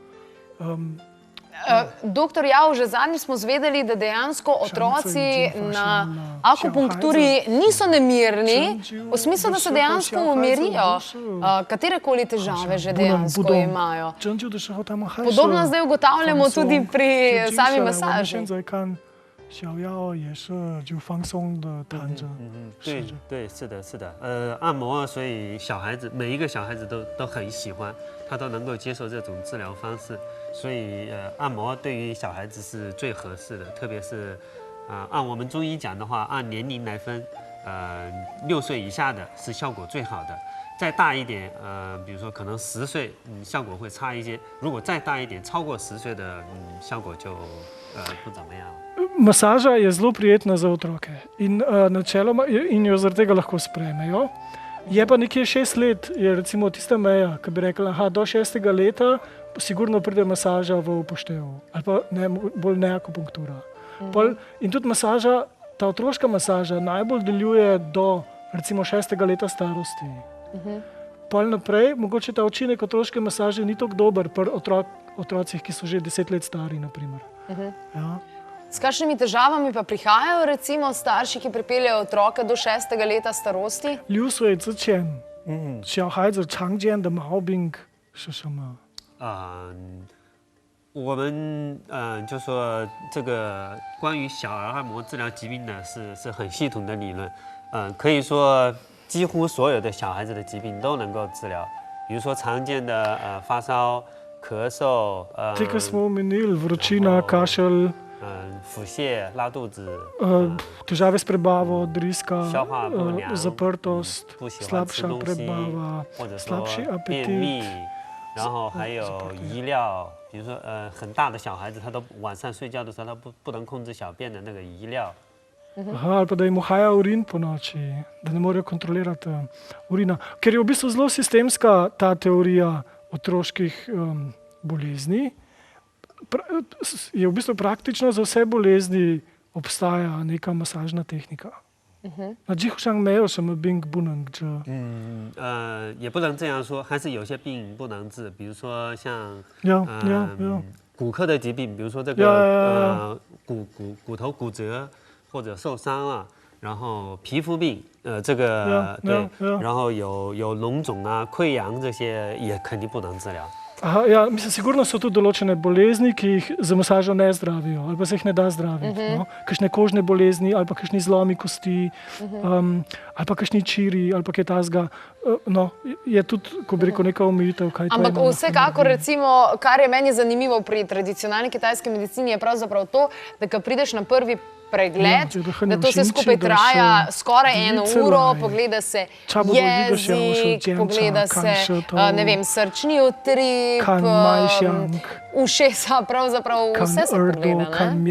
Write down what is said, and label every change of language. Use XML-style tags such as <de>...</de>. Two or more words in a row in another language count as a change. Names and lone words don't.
<sl>Doktor Jav, že zadnjič smo zvedeli, da dejansko otroci na akupunkturi niso nemirni, v smislu, da se dejansko umirijo. Katerekoli težave že dejansko imajo. Podobno zdaj ugotavljamo tudi pri sami masaži.</sl> <zh>小药也是就放松的弹着，对对，是的，是的。按摩，所以小孩子每一个小孩子都很喜欢，他都能够接受这种治疗方式。所以按摩对于小孩子是最合适的，特别是按我们中医讲的话，按年龄来分，6岁以下的是效果最好的。再大一点，比如说可能10岁，效果会差一些。如果再大一点，超过10岁的，效果就不怎么样了。</zh> <sl>Masaža je zelo prijetna za otroke in načeloma in jo zaradi tega lahko sprejmejo. Je pa nekje 6 let, je recimo tista meja, ki bi rekla, aha, do 6. leta sigurno pride masaža v upoštev ali pa ne, bolj ne akupunktura. In tudi masaža, ta otroška masaža najbolj deluje do recimo 6. leta starosti. Pol naprej, mogoče ta učinek otroške masaže ni tako dober pri otrocih, ki so že 10 let stari, naprimer. Ja. S kakšnimi težavami pa prihajajo recimo starši, ki pripeljejo otroke do 6. leta starosti?</sl> <zh>6 岁之前，小孩子常见的毛病是什么？我们就说这个关于小儿按摩治疗疾病呢，是很系统的理论。可以说几乎所有的小孩子的疾病都能够治疗，比如说常见的发烧、咳嗽，</zh> <sl>Te, ki smo omenili, vročina, kašelj,</sl> <zh>腹泻、拉肚子，</zh> <sl>težave s prebavo, driska,</sl> <zh>消化不良，</zh> <sl>zaprtost,</sl> <zh>不喜欢吃</zh> <sl>slabša</sl> <zh>东西，</zh> <sl>prebava,</sl> <zh>或者说</zh> <sl>slabši</sl> <zh>便秘</zh> <sl>apetit.，</sl> <zh>然后还有遗尿，比如说很大的小孩子，他都晚上睡觉的时候他不能控制小便的那个遗尿。</zh> <sl>Aha, ali pa da jim uhaja urin po noči, da ne morejo kontrolirati urina. Ker je v bistvu zelo sistemska ta teorija otroških bolezni. Je v bistvu praktično za vse bolezni obstaja neka masažna tehnika.</sl> <zh>Na 几乎上没有什么病不能治。也不能这样说，还是有些病不能治，比如说像骨科的疾病，比如说这个骨头骨折或者受伤啊，然后皮肤病，这个对，然后有脓肿啊、溃疡这些也肯定不能治疗。</zh> <sl>Aha, ja, mislim, sigurno so tudi določene bolezni, ki jih z masažo ne zdravijo, ali pa se jih ne da zdraviti. No? Kakšne kožne bolezni, ali pa kakšni zlomi kosti, ali pa kakšni čiri, ali pa kaj tasga. No, je tudi, ko bi rekel, neka omejitev. Ampak vsekakor, recimo, kar je meni zanimivo pri tradicionalni kitajski medicini, je pravzaprav to, da ko prideš na prvi pregled, da to vse skupaj traja skoraj 1 uro, pogleda se jezik, pogleda se, ne vem, srčni utrip, ušesa, pravzaprav vse se pogleda.</sl>